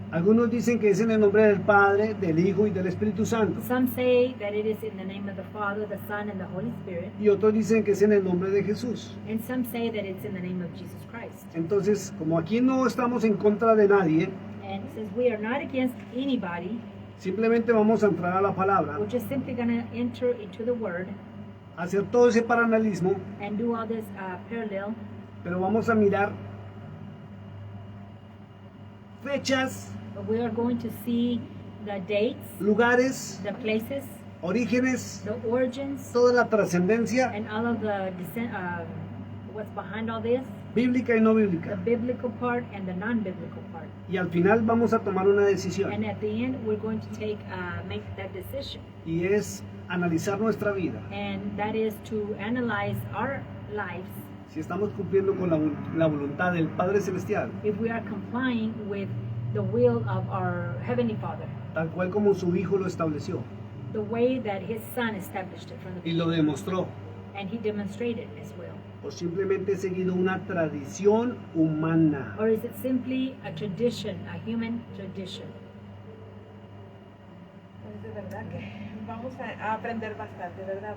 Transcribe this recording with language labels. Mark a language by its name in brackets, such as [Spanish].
[Spanish] Algunos dicen que es en el nombre del Padre, del Hijo y del Espíritu Santo. [English] Some say that it is in the name of the Father, the Son, and the Holy Spirit. [Spanish] Y otros dicen que es en el nombre de Jesús. [English] And some say that it's in the name of Jesus Christ. [Spanish] Entonces, como aquí no estamos en contra de nadie, [English] And since we are not against anybody, [Spanish] simplemente vamos a entrar a la palabra, [English] we're just simply going to enter into the Word [Spanish] hacer todo ese paralelismo, [English] and do all this parallel. [Spanish] pero vamos a mirar fechas, [English] But we are going to see the dates, [Spanish] lugares, [English] the places, [Spanish] orígenes, [English] the origins, [Spanish] toda la trascendencia [English] and all of the what's behind all this, [Spanish] bíblica y no [English] the [Spanish] bíblica. [English] biblical part and the non-biblical part. [Spanish] Y al final vamos a tomar una decisión, [English] And at the end, we're going to make that decision, [Spanish] y es analizar nuestra vida, [English] and that is to analyze our lives [Spanish] si estamos cumpliendo con la voluntad del Padre Celestial, [English] if we are complying with the will of our Heavenly Father, [Spanish] tal cual como su Hijo lo estableció [English] the way that His Son established it from the [Spanish] y lo [English] beginning, [Spanish] demostró, [English] and He demonstrated as well. [Spanish] o simplemente he seguido una tradición humana. [English] Or is it simply a tradition, a human tradition? [Spanish] Pues de verdad que vamos a aprender bastante, ¿verdad?